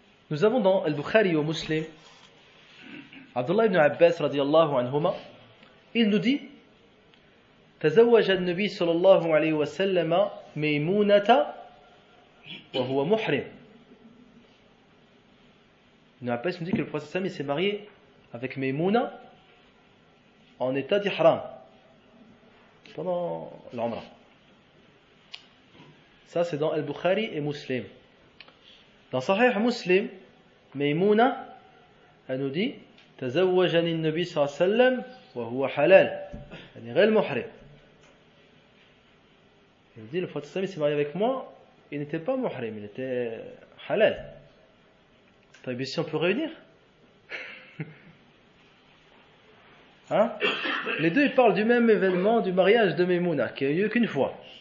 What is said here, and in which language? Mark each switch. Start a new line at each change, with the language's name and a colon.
French: Nous avons dans Al-Bukhari et au Muslim Abdullah ibn Abbas radiyallahu anhuma, il nous dit
Arabic: تزوج النبي صلى الله عليه وسلم ميمونة وهو محرم.
French: Ibn Abbas nous dit que le prophète Sam s'est marié avec Maimouna en état d'ihram pendant l'Umrah. Ça c'est dans Al-Bukhari et Muslim. Dans Sahih Muslim, Maimouna, elle nous dit
Arabic: تزوجني النبي صلى الله عليه وسلم وهو حلال, يعني غير محرم.
French: Il dit le prophète Sam s'est marié avec moi, il n'était pas muhrim, il était halal. Ici on peut réunir hein? Les deux ils parlent du même événement, du mariage de Maimouna qui a eu lieu qu'une fois.